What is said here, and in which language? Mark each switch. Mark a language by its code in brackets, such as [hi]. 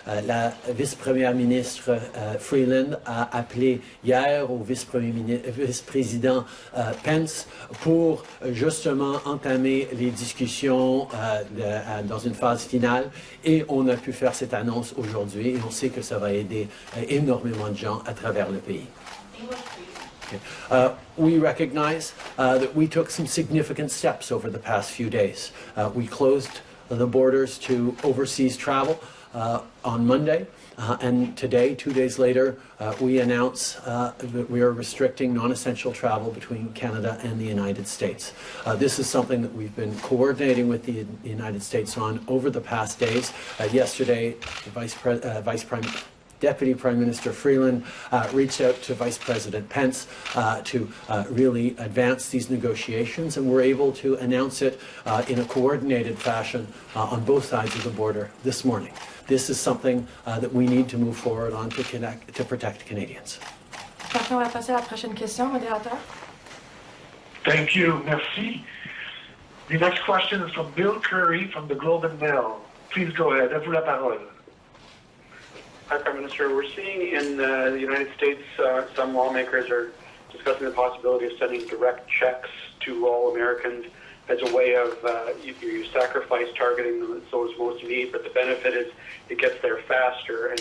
[fr] La vice-première ministre Freeland a appelé hier au vice-président Pence pour justement entamer les discussions dans une phase finale, et on a pu faire cette annonce aujourd'hui, et on sait que ça va aider énormément de gens à travers le pays. [en] Okay. We recognize that we took some significant steps over the past few days. We closed the borders to overseas travel on Monday. And today, 2 days later, we announce that we are restricting non-essential travel between Canada and the United States. This is something that we've been coordinating with the United States on over the past days. Yesterday, the Deputy Prime Minister Freeland reached out to Vice President Pence to really advance these negotiations, and we're able to announce it in a coordinated fashion on both sides of the border this morning. This is something that we need to move forward on to protect Canadians. [fr] Parfait, on va passer à la prochaine question, modérateur. [en] Thank you. [fr] Merci. [en] The next question is from Bill Curry from the Globe and Mail. Please go ahead. [fr] À vous la parole. [en] Hi, Prime Minister. We're seeing in the United States some lawmakers are discussing the possibility of sending direct checks to all Americans as a way of you sacrifice targeting those most in need, but the benefit is it gets there faster.